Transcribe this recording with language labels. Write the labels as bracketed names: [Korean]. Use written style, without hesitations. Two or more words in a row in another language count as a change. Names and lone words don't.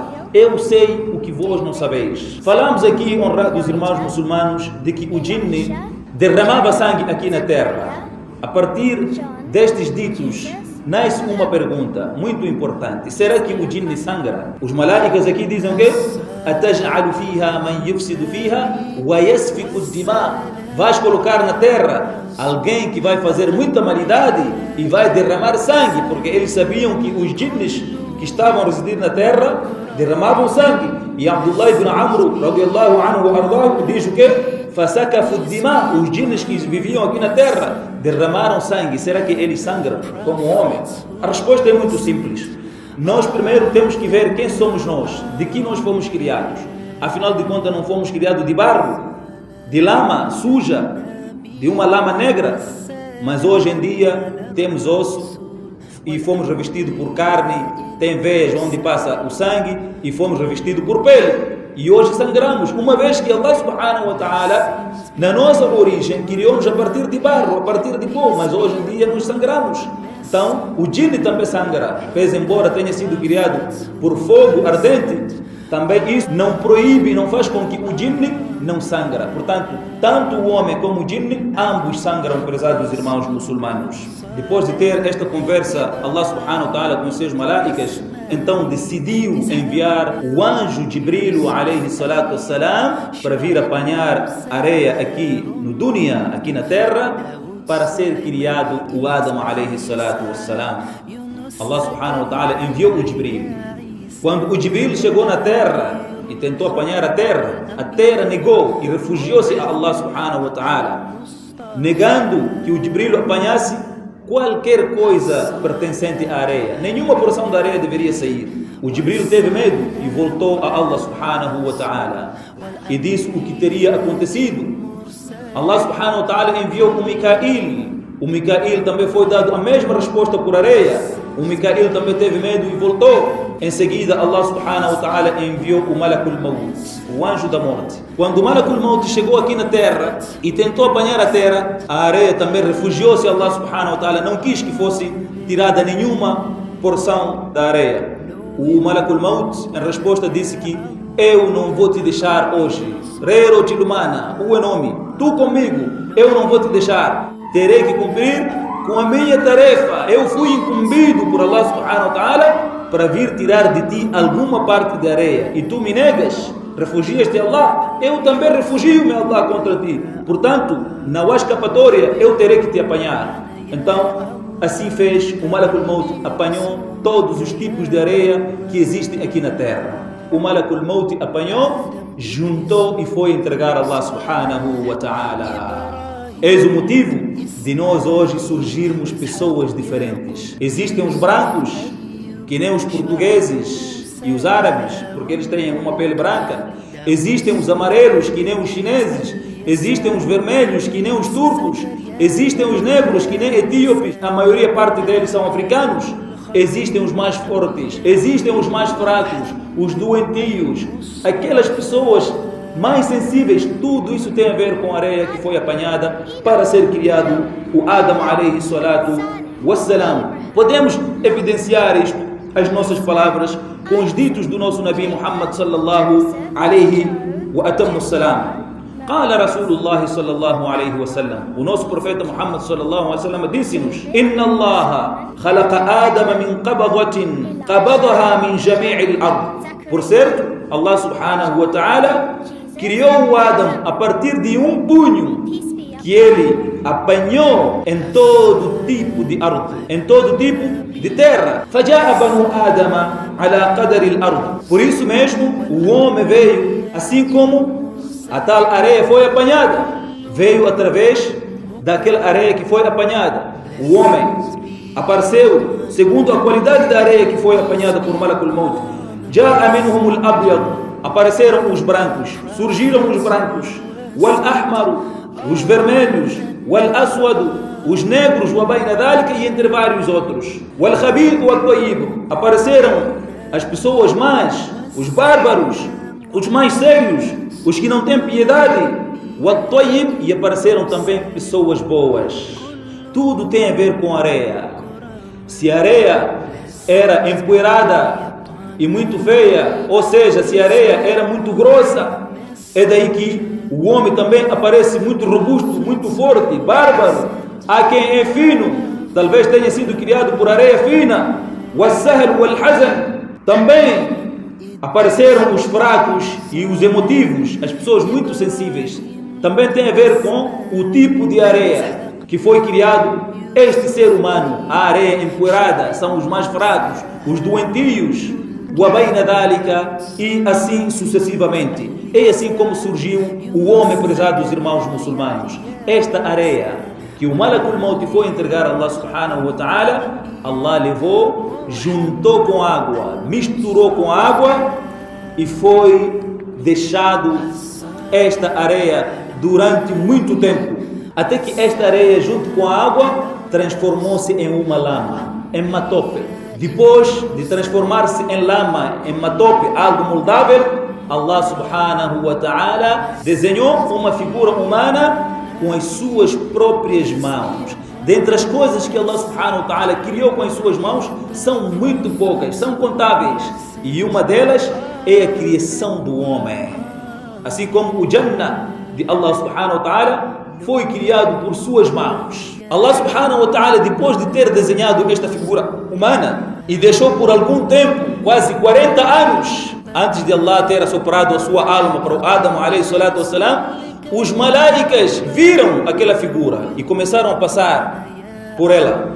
[Portuguese] Eu sei o que vós não sabeis. Falamos aqui, honrados irmãos muçulmanos, de que o jinni derramava sangue aqui na terra. A partir destes ditos, nasce uma pergunta muito importante. Será que o jinni sangra? Os malaicas aqui dizem o quê? [Arabic] أتجعل فيها من يفسد فيها ويسفك الدماء. [Portuguese] Vais colocar na terra alguém que vai fazer muita maldade e vai derramar sangue, porque eles sabiam que os jinnis que estavam a residir na terra derramavam sangue. E Abdullah ibn Amr [Arabic] رضي الله عنه وأرضاه [Portuguese] diz o quê? [Arabic] فَسَكَفُ الدِّمَاء. [Portuguese] Os jinnis que viviam aqui na terra derramaram sangue. Será que eles sangram como homens? A resposta é muito simples. Nós primeiro temos que ver quem somos nós, de que nós fomos criados. Afinal de contas, não fomos criados de barro, de lama suja, de uma lama negra. Mas hoje em dia temos osso e fomos revestidos por carne, tem veias onde passa o sangue e fomos revestidos por pele. E hoje sangramos, uma vez que [Arabic] الله سبحانه وتعالى, [Portuguese] na nossa origem, criou-nos a partir de barro, a partir de pó, mas hoje em dia nós sangramos. Então, o jinni também sangra, pois embora tenha sido criado por fogo ardente, também isso não proíbe, não faz com que o jinni não sangra. Portanto, tanto o homem como o jinni, ambos sangram, prezados irmãos muçulmanos. Depois de ter esta conversa, [Arabic] الله سبحانه وتعالى [Portuguese] com seus malaicas, então decidiu enviar o anjo Jibril [Arabic] عليه الصلاة والسلام [Portuguese] para vir apanhar areia aqui no dunya, aqui na terra, para ser criado o Adam [Arabic] عليه الصلاة والسلام. الله سبحانه وتعالى [Portuguese] enviou o Jibril. Quando o Jibril chegou na terra e tentou apanhar a terra negou e refugiou-se a [Arabic] الله سبحانه وتعالى, [Portuguese] negando que o Jibril apanhasse qualquer coisa pertencente à areia. Nenhuma porção da areia deveria sair. O Jibril teve medo e voltou a [Arabic] الله سبحانه وتعالى [Portuguese] e disse o que teria acontecido. [Arabic] الله سبحانه وتعالى [Portuguese] enviou o Mikail. O Mikail também foi dado a mesma resposta por areia. O Mikail também teve medo e voltou. Em seguida, [Arabic] الله سبحانه وتعالى [Portuguese] enviou o Malakul Maut, o anjo da morte. Quando o Malakul Maut chegou aqui na terra e tentou apanhar a terra, a areia também refugiou-se a [Arabic] الله سبحانه وتعالى, [Portuguese] não quis que fosse tirada nenhuma porção da areia. O Malakul Maut, em resposta, disse que eu não vou te deixar hoje. Rero Tilumana, o nome, tu comigo, eu não vou te deixar. Terei que cumprir com a minha tarefa. Eu fui incumbido por [Arabic] الله سبحانه وتعالى [Portuguese] para vir tirar de ti alguma parte de areia e tu me negas, refugias-te a Allah, eu também refugio-me a Allah contra ti. Portanto, não há escapatória, eu terei que te apanhar. Então, assim fez, o Malakul Maut apanhou todos os tipos de areia que existem aqui na terra. O Malakul Maut apanhou, juntou e foi entregar a [Arabic] الله سبحانه وتعالى. [Portuguese] Eis o motivo de nós hoje surgirmos pessoas diferentes. Existem os brancos, que nem os portugueses e os árabes, porque eles têm uma pele branca. Existem os amarelos, que nem os chineses. Existem os vermelhos, que nem os turcos. Existem os negros, que nem etíopes. A maioria parte deles são africanos. Existem os mais fortes. Existem os mais fracos, os doentios. Aquelas pessoas mais sensíveis. Tudo isso tem a ver com a areia que foi apanhada para ser criado o Adam [Arabic] عليه الصلاة والسلام. [Portuguese] Podemos evidenciar isto, as nossas palavras, com os ditos do nosso Nabi Muhammad [Arabic] صلى الله عليه وأتم السلام. قال رسول الله صلى الله عليه وسلم, [Portuguese] o nosso profeta Muhammad [Arabic] صلى الله عليه وسلم [Portuguese] disse-nos: [Arabic] إن الله خلق آدم من قبضة قبضها من جميع الأرض. [Portuguese] Por certo, [Arabic] الله سبحانه وتعالى [Portuguese] criou o Adam a partir de um punho que ele apanhou em todo tipo de arte, em todo tipo de terra. [Arabic] فجاء بنو آدم على قدر الأرض. [Portuguese] Por isso mesmo, o homem veio assim como a tal areia foi apanhada, veio através daquela areia que foi apanhada. O homem apareceu segundo a qualidade da areia que foi apanhada por Malakul Maut. [Arabic] جاء منهم الأبيض, [Portuguese] apareceram os brancos, surgiram os brancos. Wal-ahmaru, os vermelhos. Wal-aswadu, os negros. [Arabic] وبين ذلك, [Portuguese] e entre vários outros. [Arabic] والخبيث والطيب, [Portuguese] apareceram as pessoas más, os bárbaros, os mais sérios, os que não têm piedade. Wat-tayyib, e apareceram também pessoas boas. Tudo tem a ver com areia. Se a areia era empoeirada e muito feia, ou seja, se a areia era muito grossa, é daí que o homem também aparece muito robusto, muito forte, bárbaro. Há quem é fino, talvez tenha sido criado por areia fina. [Arabic] والسهل والحزن, [Portuguese] também apareceram os fracos e os emotivos, as pessoas muito sensíveis. Também tem a ver com o tipo de areia que foi criado este ser humano. A areia empoeirada são os mais fracos, os doentios, [Arabic] وبين ذلك, [Portuguese] e assim sucessivamente. É assim como surgiu o homem, prezados irmãos muçulmanos. Esta areia que o Malakul Maut foi entregar a [Arabic] الله سبحانه وتعالى, [Portuguese] Allah levou, juntou com água, misturou com água e foi deixado esta areia durante muito tempo, até que esta areia junto com a água transformou-se em uma lama, em matope. Depois de transformar-se em lama, em matope, algo moldável, [Arabic] الله سبحانه وتعالى [Portuguese] desenhou uma figura humana com as suas próprias mãos. Dentre as coisas que [Arabic] الله سبحانه وتعالى [Portuguese] criou com as suas mãos, são muito poucas, são contáveis. E uma delas é a criação do homem. Assim como o Jannah de [Arabic] الله سبحانه وتعالى [Portuguese] foi criado por suas mãos. [Arabic] الله سبحانه وتعالى, [Portuguese] depois de ter desenhado esta figura humana e deixou por algum tempo, quase 40 anos, antes de Allah ter assoprado a sua alma para o Adam [Arabic] عليه الصلاة والسلام, [Portuguese] os malaicas viram aquela figura e começaram a passar por ela.